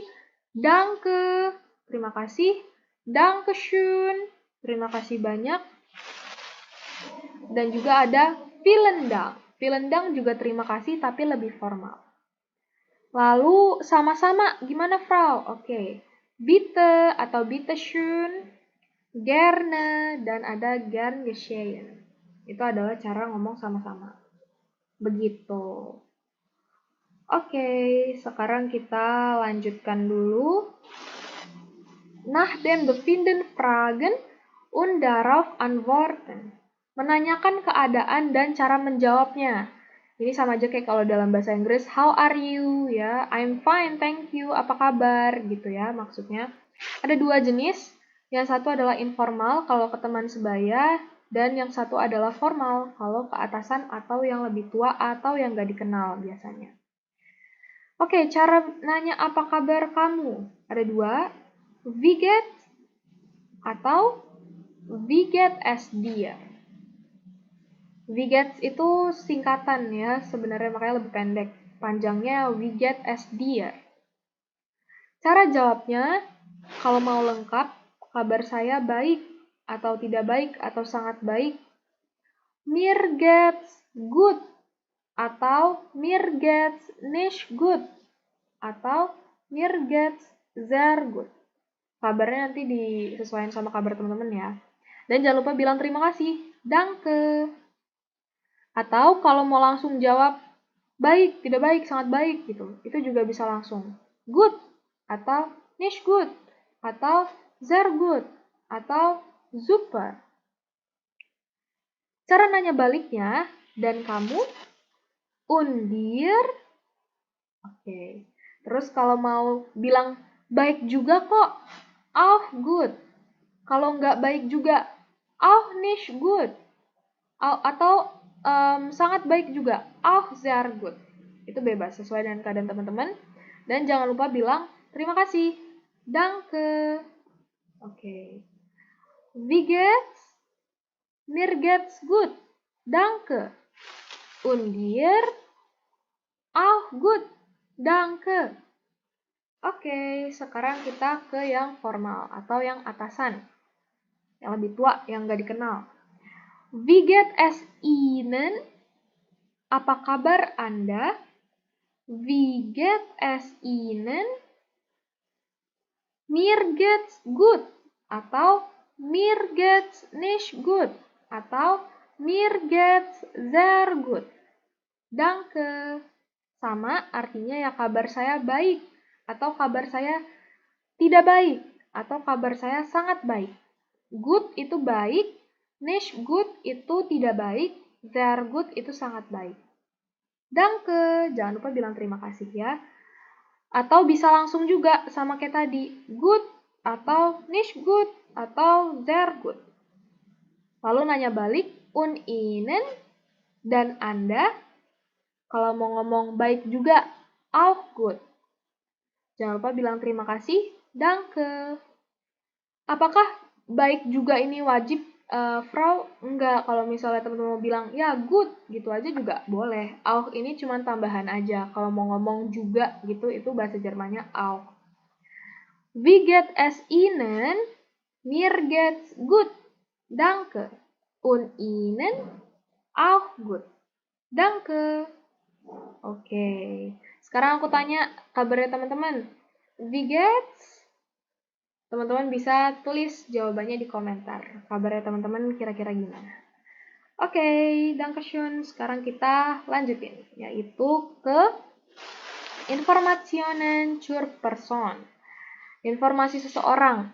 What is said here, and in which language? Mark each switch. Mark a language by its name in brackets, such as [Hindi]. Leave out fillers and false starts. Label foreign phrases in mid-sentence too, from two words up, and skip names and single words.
[Indonesian] Danke, terima kasih. Dankeschön, terima kasih banyak. Dan juga ada [German] vielen Dank. Vielen Dank [Indonesian] juga terima kasih tapi lebih formal. Lalu sama-sama gimana Frau? Oke. [German] Bitte atau bitteschön, gerne, [Indonesian] dan ada [German] gern geschehen. [Indonesian] Itu adalah cara ngomong sama-sama. Begitu. Oke, sekarang kita lanjutkan dulu. [German] Nach dem Befinden fragen und darauf antworten. [Indonesian] Menanyakan keadaan dan cara menjawabnya. Ini sama aja kayak kalau dalam bahasa Inggris, [English] how are you? Ya, I'm fine, thank you. [Indonesian] Apa kabar? Gitu ya maksudnya. Ada 2 jenis. Yang satu adalah informal kalau ke teman sebaya, dan yang satu adalah formal kalau ke atasan atau yang lebih tua atau yang gak dikenal biasanya. Oke, cara nanya apa kabar kamu? Ada 2, [German] wie geht's atau wie geht es dir. Wie geht's [Indonesian] itu singkatan ya, sebenarnya makanya lebih pendek. Panjangnya [German] wie geht es dir. [Indonesian] Cara jawabnya, kalau mau lengkap, kabar saya baik atau tidak baik atau sangat baik. [German] Mir geht's gut atau mir geht's nicht gut atau mir geht's sehr gut. [Indonesian] Kabarnya nanti disesuaikan sama kabar teman-teman ya. Dan jangan lupa bilang terima kasih. Danke. Atau kalau mau langsung jawab baik, tidak baik, sangat baik gitu. Itu juga bisa langsung. Good atau [German] nicht gut [Indonesian] atau [German] sehr gut [Indonesian] atau super. Cara nanya baliknya, dan kamu? [German] Und dir? [Indonesian] Oke. Terus kalau mau bilang baik juga kok, [German] auch gut. [Indonesian] Kalau nggak baik juga, [German] auch nicht gut. [Indonesian] Atau sangat baik juga, [German] auch sehr gut. [Indonesian] Itu bebas, sesuai dengan keadaan teman-teman. Dan jangan lupa bilang terima kasih. [German] Danke. Oke. Wie geht's? Mir geht's gut. Danke. Und dir? Auch gut. Danke. [Indonesian] Oke, sekarang kita ke yang formal atau yang atasan. Yang lebih tua, yang nggak dikenal. [German] Wie geht es Ihnen? [Indonesian] Apa kabar Anda? [German] Wie geht es Ihnen? Mir geht's gut. Atau mir geht's nicht gut. Atau mir geht's sehr gut. Danke. [Indonesian] Sama artinya ya kabar saya baik. Atau kabar saya tidak baik. Atau kabar saya sangat baik. Good itu baik. [German] Nicht gut [Indonesian] itu tidak baik. [German] Sehr gut [Indonesian] itu sangat baik. Danke. Jangan lupa bilang terima kasih ya. Atau bisa langsung juga sama kayak tadi. [German] Good atau nicht gut, atau sehr gut. [Indonesian] Lalu nanya balik, [German] und Ihnen, [Indonesian] dan Anda. Kalau mau ngomong baik juga, [German] auch gut. [Indonesian] Jangan lupa bilang terima kasih, danke. Apakah baik juga ini wajib, Frau? Enggak, kalau misalnya teman-teman mau bilang, ya good, gitu aja juga boleh. Auch ini cuma tambahan aja. Kalau mau ngomong juga gitu, itu bahasa Jermannya auch. [German] Wie geht es Ihnen? Mir geht's gut, danke. Und Ihnen? Auch gut, danke. [Indonesian] Oke, sekarang aku tanya kabarnya teman-teman. [German] Wie geht's? [Indonesian] Teman-teman bisa tulis jawabannya di komentar. Kabarnya teman-teman kira-kira gimana? Oke, dankeschön. Sekarang kita lanjutin, yaitu ke [German] Informationen zur Person. [Indonesian] Informasi seseorang.